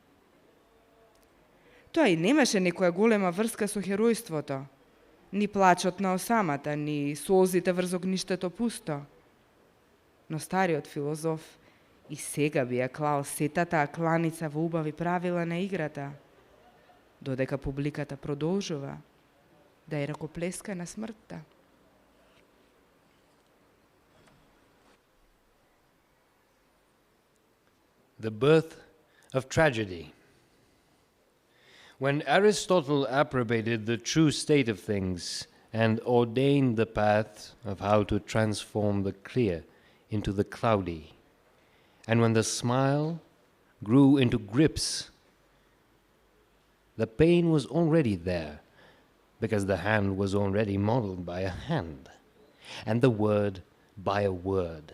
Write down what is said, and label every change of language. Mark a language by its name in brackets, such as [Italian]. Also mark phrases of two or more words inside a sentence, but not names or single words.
[Macedonian] Тоа и немаше некоја голема врска со херојството, ни плачот на осамата, ни солзите врз огништето пусто. Но стариот филозоф и сега би ја клал сета таа кланица во убави правила на играта, додека публиката продолжува да ја ракоплеска на смртта. [English] The birth of tragedy. When Aristotle approbated the true state of things and ordained the path of how to transform the clear into the cloudy, and when the smile grew into grips, the pain was already there, because the hand was already modeled by a hand, and the word by a word.